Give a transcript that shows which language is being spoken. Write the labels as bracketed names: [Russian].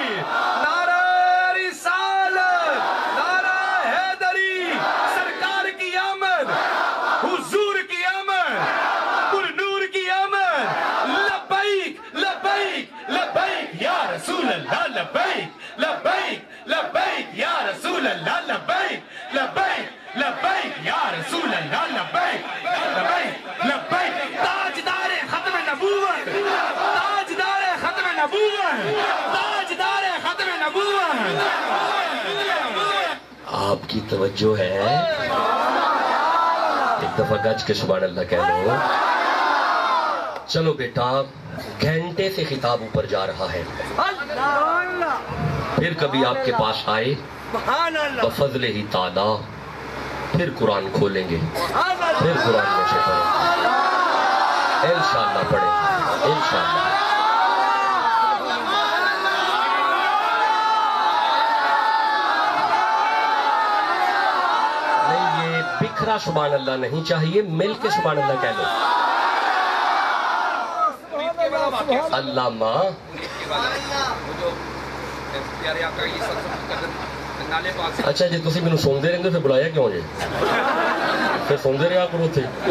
[Urdu] نعرہ رسالت, نعرہ حیدری, سرکار کی آمد, حضور کی آمد, پر نور کی آمد. لبیک لبیک لبیک یا رسول اللہ, لبیک لبیک لبیک یا رسول اللہ, لبیک لبیک لبیک یا رسول اللہ, لبیک لبیک لبیک. تاجدار ختم نبوت, تاجدار ختم نبوت, تاجدار ختم نبوت. آپ کی توجہ ہے, ایک دفعہ گج کے سبحان اللہ کہہ لو. چلو بیٹا, گھنٹے سے خطاب اوپر جا رہا ہے, پھر کبھی آپ کے پاس آئے بفضل ہی تعالی, پھر قرآن کھولیں گے, پھر قرآن میں سے پڑھیں گے, انشاءاللہ پڑھیں گے انشاءاللہ. نہیں, یہ بکھرا سبحان اللہ نہیں چاہیے, مل کے سبحان اللہ کہہ لو. [Punjabi] علامہ اچھا جی, تسی مینوں سوندے رہندے پھر بلایا کیوں جی؟ پھر سوندے رہا کرو تھے.